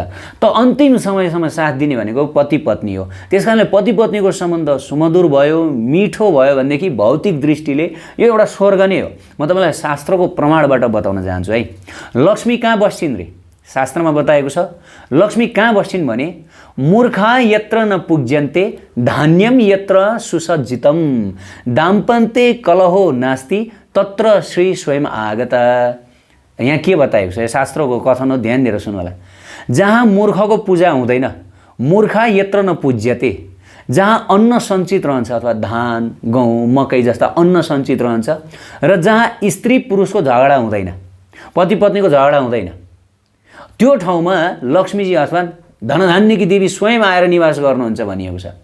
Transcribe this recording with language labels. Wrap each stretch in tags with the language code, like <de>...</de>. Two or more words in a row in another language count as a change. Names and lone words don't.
<ne>त अन्तिम समयसम्म साथ दिने भनेको पति पत्नी हो। त्यस कारणले पति पत्नीको सम्बन्ध सुमधुर भयो, मिठो भयो भनेदेखि भौतिक दृष्टिले यो एउटा स्वर्ग नै हो। म तपाईँलाई शास्त्रको प्रमाणबाट बताउन चाहन्छु है। लक्ष्मी कहाँ बस्छिन् रे? शास्त्रमा बताएको छ लक्ष्मी कहाँ बस्छिन् भने</ne> <sa>मूर्खा यत्र न पूज्यन्ते धान्यम यत्र सुसज्जितम दाम्पन्ते कलहो नास्ति तत्र श्री स्वयं आगता।</sa> <ne>यहाँ के बताएको छ? शास्त्रको कथन हो, ध्यान दिएर सुन्नु होला। जहाँ मूर्खको पूजा हुँदैन,</ne> <sa>मूर्खा यत्र न पूज्यते,</sa> <ne>जहाँ अन्न सञ्चित रहन्छ अथवा धान, गहुँ, मकै जस्ता अन्न सञ्चित रहन्छ र जहाँ स्त्री पुरुषको झगडा हुँदैन, पति पत्नीको झगडा हुँदैन, त्यो ठाउँमा लक्ष्मीजी अथवा धनधान्यकी देवी स्वयं आएर निवास गर्नुहुन्छ भनिएको छ।</ne>